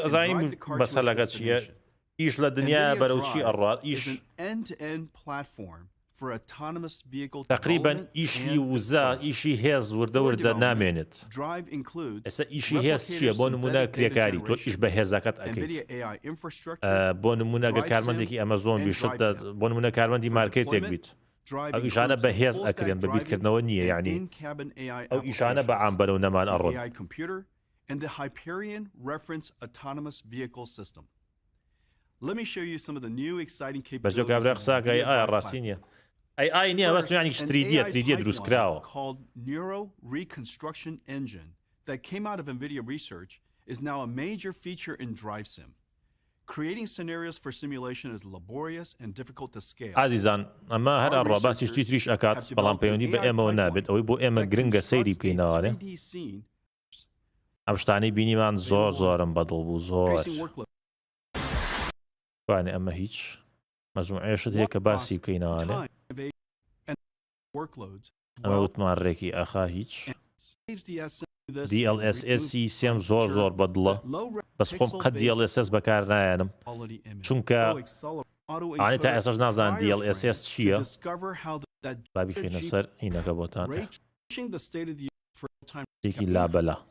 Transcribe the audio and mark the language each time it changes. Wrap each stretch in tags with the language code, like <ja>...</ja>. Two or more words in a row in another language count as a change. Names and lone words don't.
<en>and</en> <ckb>ئەزانین</ckb> <en>drive the car to its</en> <ckb>مەسەلەکە چییە</ckb> <en>destination.</en> <ckb>ئیش لە دنیا</ckb> <en>NVIDIA</en> <ckb>بەرەو چی</ckb> <en>Drive</en> <ckb>ئەڕات</ckb> <en>is</en> <ckb>ئیش</ckb> <en>an end-to-end platform for autonomous vehicle</en> <ckb>تقریبا</ckb> <en>development</en> <ckb>ئیشی</ckb> <en>and</en> <ckb>وزە</ckb> <en>deployment.</en> <ckb>ئیشی هێز وردە وردە نامێنێت</ckb> <en>Drive includes</en> <ckb>ئێستا ئیشی هێز چییە بۆ نمونە کرێکاری تۆ ئیش بە هێزەکەت ئەەکەیت</ckb> <en>NVIDIA AI infrastructure,</en> <ckb>بۆ نمونە گە کارمەندێکی ئەمەزۆن بیشت بۆ نمونە کارمەندی مارکێتێک بیت</ckb> <en>Drive</en> <ckb>ئەو ئیشانە</ckb> <en>includes</en> <ckb>بە هێز</ckb> <en>full</en> <ckb>ئەکرێن</ckb> <en>stack</en> <ckb>بە بیرکردنەوە نییە</ckb> <en>driving</en> <ckb>یعنی</ckb> <en>and in-cabin AI</en> <ckb>ئەو ئیشانە بە عام</ckb> <en>applications,</en> <ckb>بەرەو نەمان</ckb> <en>the</en> <ckb>ئەڕۆن</ckb> <en>AI computer, and the Hyperion Reference Autonomous Vehicle System. Let me show you some of the new exciting</en> <ckb>بەجۆ</ckb> <en>capabilities</en> <ckb>کابرا</ckb> <en>of the</en> <ckb>قساکە ئەی</ckb> <en>NVIDIA</en> <ckb>ئایا</ckb> <en>Drive</en> <ckb>ڕاستی</ckb> <en>platform.</en> <ckb>نییە ئەی نییە بەس یعنی</ckb> <en>An 3D AI</en> <ckb>3D دروست کراوە</ckb> <en>pipeline called Neuro Reconstruction Engine that came out of NVIDIA research is now a major feature in DriveSim. Creating scenarios for simulation is laborious and difficult to scale.</en> <ckb>ئازیزان ئەمە هەر ئەڕۆ باسی شتی تریش ئەکات بەڵام پەیوەندی بە ئێمەوە نابێت ئەوەی بۆ ئێمە گرنگە سەیری بکەینەوەێ ئەم شتانەی بینیمان زۆر زۆرم بەدڵ بوو زۆر توانێ ئەمە هیچ مەزموعێشت هەیە کە باسی بکەینەوەێ ئەمە وتمانڕێکی ئەخا هیچ DLSS سێم زۆر زۆر بەدڵە بەس خۆم قەت DLSS بەکار نایەنم چونکە ئانی تا ئێساش نازان DLSS چییە با بخێنە سەر هینەکە بۆتان تێکی لابەلا</ckb>